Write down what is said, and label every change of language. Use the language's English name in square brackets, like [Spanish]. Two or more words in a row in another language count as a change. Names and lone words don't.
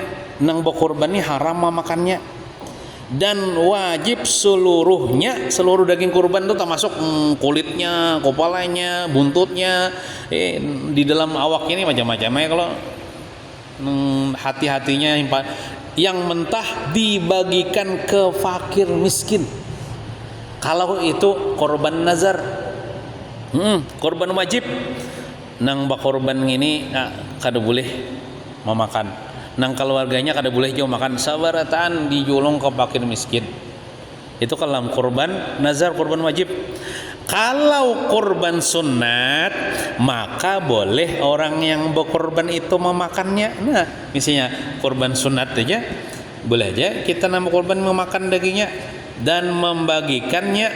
[Banjar] Nang berkurban ini haram memakannya, dan wajib seluruh daging kurban itu termasuk kulitnya, kepalanya, buntutnya, di dalam awaknya ini macam-macam ya. [Indonesian] Kalau hati-hatinya yang mentah dibagikan ke fakir miskin. Kalau itu korban nazar, [Banjar] korban wajib, nang bakorban ini kada boleh memakan. Nang keluarganya kada boleh juga makan. Sabarataan dijulung ke fakir miskin. [Indonesian] Itu kalau korban nazar, korban wajib. Kalau korban sunat, maka boleh orang yang berkorban itu memakannya. [Banjar] Nah, misalnya korban sunat aja, boleh aja kita nama korban memakan dagingnya dan membagikannya.